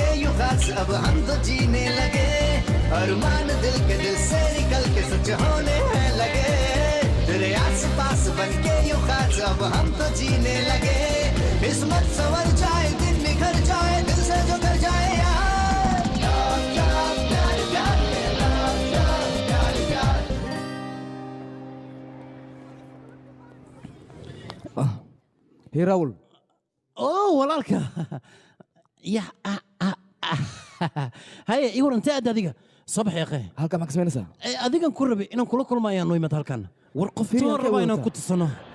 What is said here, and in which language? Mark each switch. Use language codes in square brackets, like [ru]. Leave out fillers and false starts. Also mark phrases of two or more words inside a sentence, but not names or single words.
[hi] यूं खास अब हम तो जीने लगे अरमान दिल के दिल से निकल के सच होने हैं लगे तेरे आस पास बन के यूं खास अब हम तो जीने लगे किस्मत संवर जाए दिन निखर जाए दिल से जो कर जाए यार प्यार प्यार प्यार प्यार प्यार प्यार प्यार [en] Hey Raul. [so] Oh, walaalka. Ya. Haye, ii waran taad adiga. Subax yaqee. Halka ma kasmeynaysaa? Adigan ku rabay inaan kula kulmayaan noo imad halkan. War qofto rabaa inaan ku tusano.